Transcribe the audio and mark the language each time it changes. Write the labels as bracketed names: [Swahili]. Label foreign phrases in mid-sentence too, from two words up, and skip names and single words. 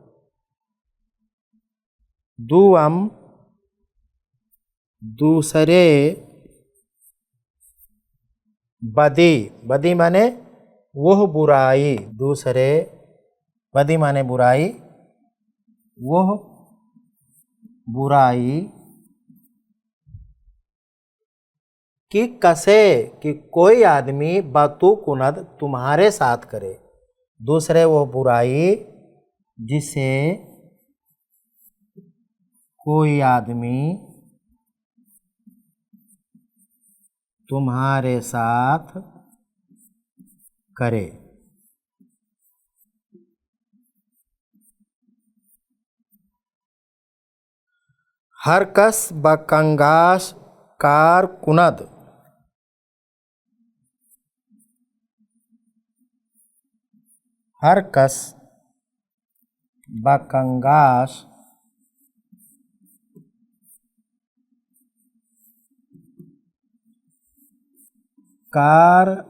[Urdu] دوم دوسرے بدی، بدی مانے وہ برائی، دوسرے بدی مانے برائی، وہ برائی کہ کسے کہ کوئی آدمی [Persian] با تو کند [Urdu] تمہارے ساتھ کرے، دوسرے وہ برائی جسے کوئی آدمی تمہارے ساتھ کرے۔ [Persian] ہر کس با کنگاش کار کند، ہر کس با کنگاش کار